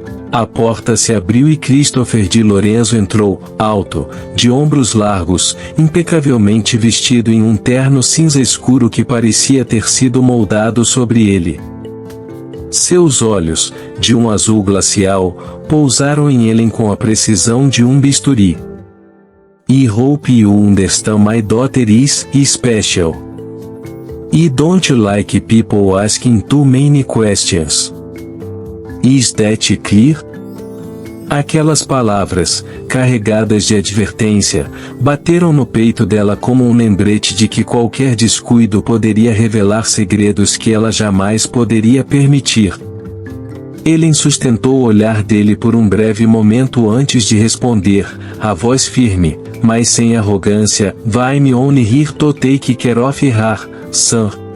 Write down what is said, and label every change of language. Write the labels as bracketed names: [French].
[Portuguese] A porta se abriu e Christopher de Lorenzo entrou, alto, de ombros largos, impecavelmente vestido em um terno cinza escuro que parecia ter sido moldado sobre ele. Seus olhos, de um azul glacial, pousaram em Ellen com a precisão de um bisturi. [English] "I hope you understand my daughter is special. I don't like people asking too many questions. Is that clear?" [Portuguese] Aquelas palavras, carregadas de advertência, bateram no peito dela como um lembrete de que qualquer descuido poderia revelar segredos que ela jamais poderia permitir. Ellen sustentou o olhar dele por um breve momento antes de responder, a voz firme, mas sem arrogância, [English] "I'm only here to take care of her, son."